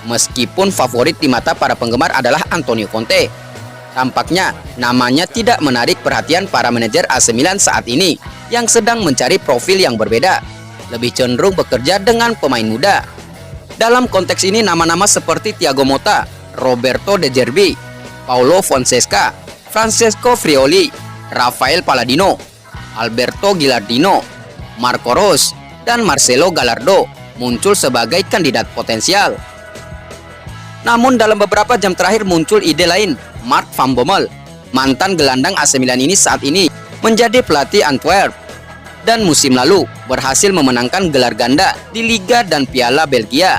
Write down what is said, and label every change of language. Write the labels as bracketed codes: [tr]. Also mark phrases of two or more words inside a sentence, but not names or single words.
[id] Meskipun favorit di mata para penggemar adalah Antonio Conte, tampaknya namanya tidak menarik perhatian para manajer AC Milan saat ini yang sedang mencari profil yang berbeda, lebih cenderung bekerja dengan pemain muda. Dalam konteks ini nama-nama seperti Thiago Motta, Roberto De Zerbi, Paulo Fonseca, Francesco Frioli, Rafael Palladino, Alberto Gilardino, Marco Rose, dan Marcelo Gallardo muncul sebagai kandidat potensial. Namun dalam beberapa jam terakhir muncul ide lain. Mark Van Bommel, mantan gelandang AC Milan ini saat ini menjadi pelatih Antwerp dan musim lalu berhasil memenangkan gelar ganda di Liga dan Piala Belgia.